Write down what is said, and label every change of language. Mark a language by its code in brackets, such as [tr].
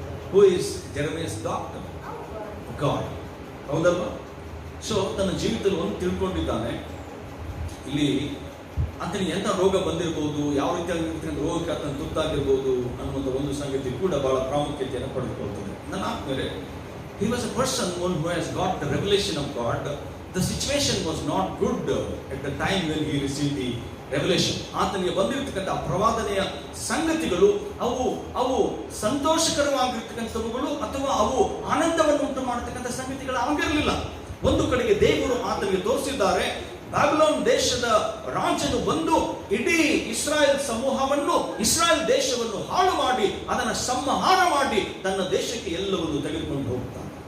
[en] Who is Jeremiah's doctor? God. [kn] ಹೌದಲ್ವಾ? So ತನ್ನ ಜೀವಿತದಲ್ಲಿ ಒಂದು ತಿಳ್ಕೊಂಡಿದ್ದಾನೆ, ಇಲ್ಲಿ ಆತನಿಗೆ ಎಂಥ ರೋಗ ಬಂದಿರಬಹುದು, ಯಾವ ರೀತಿಯಾಗಿರ್ತಕ್ಕಂಥ ರೋಗಕ್ಕೆ ಆತನ ತುತ್ತಾಗಿರ್ಬೋದು ಅನ್ನುವಂಥ ಒಂದು ಸಂಗತಿ ಕೂಡ ಬಹಳ ಪ್ರಾಮುಖ್ಯತೆಯನ್ನು ಪಡೆದುಕೊಳ್ತದೆ. ನನ್ನ ಆತ್ಮೀಯರೇ, [en] he was a person who has got the revelation of God. The situation was not good at the time when he received the [kn] revolution, ಆತನಿಗೆ ಬಂದಿರತಕ್ಕಂಥ ಪ್ರವಾದನೆಯ ಸಂಗತಿಗಳು ಅವು ಸಂತೋಷಕರವಾಗಿರ್ತಕ್ಕಂಥವುಗಳು ಅಥವಾ ಅವು ಆನಂದವನ್ನು ಉಂಟು ಮಾಡತಕ್ಕಂಥ ಸಂಗತಿಗಳು ಆಗಿರಲಿಲ್ಲ. ಒಂದು ಕಡೆಗೆ ದೇವರು ಆತನಿಗೆ ತೋರಿಸಿದ್ದಾರೆ, ಬ್ಯಾಬಿಲೋನ್ ದೇಶದ ರಾಜನು ಬಂದು ಇಡೀ ಇಸ್ರಾಯೇಲ್ ಸಮೂಹವನ್ನು, ಇಸ್ರಾಯೇಲ್ ದೇಶವನ್ನು ಹಾಳು ಮಾಡಿ ಅದನ್ನು ಸಂಹಾರ ಮಾಡಿ ತನ್ನ ದೇಶಕ್ಕೆ ಎಲ್ಲವನ್ನು ತೆಗೆದುಕೊಂಡು ಹೋಗ್ತಾನೆ.